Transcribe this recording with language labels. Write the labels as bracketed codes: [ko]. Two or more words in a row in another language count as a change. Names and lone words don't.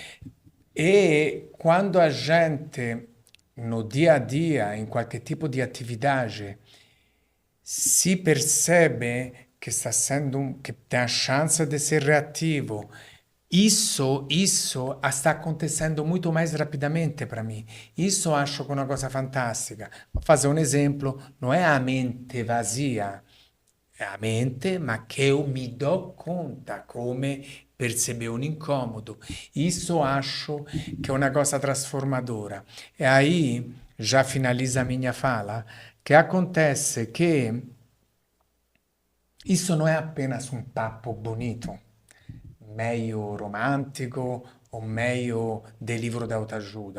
[pt] E quando a gente, no dia a dia, em qualquer tipo de atividade, se percebe que está sendo, que tem a chance de ser reativo, isso está acontecendo muito mais rapidamente para mim. Isso eu acho que é uma coisa fantastica. Vou fazer um exemplo, não é a mente vazia, é a mente, [it] ma che [pt] eu [it] mi do conta come [pt] perceber um incômodo. Isso eu acho que é uma coisa transformadora. E aí, já finaliza a minha fala, que acontece que isso não é apenas um papo bonito, meio romântico ou meio de livro de autoajuda.